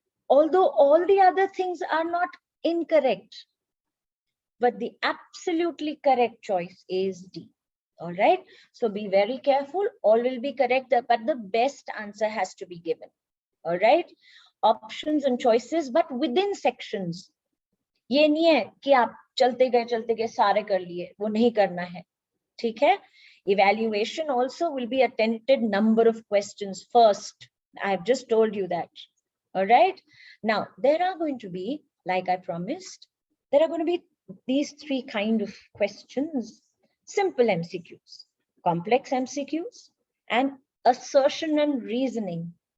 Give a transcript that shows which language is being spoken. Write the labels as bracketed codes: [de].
[en] Although all the other things are not incorrect, but the absolutely correct choice is D. All right. So be very careful. All will be correct, but the best answer has to be given. All right. Options and choices, but within sections. [hi] ये नहीं है कि आप चलते गए सारे कर लिए, वो नहीं करना है. ठीक है? [en] Evaluation also will be a tentative number of questions first. I've just told you that. All right. Now, there are going to be, like I promised, there are going to be these 3 kind of questions. Simple MCQs, complex MCQs, and assertion and reasoning.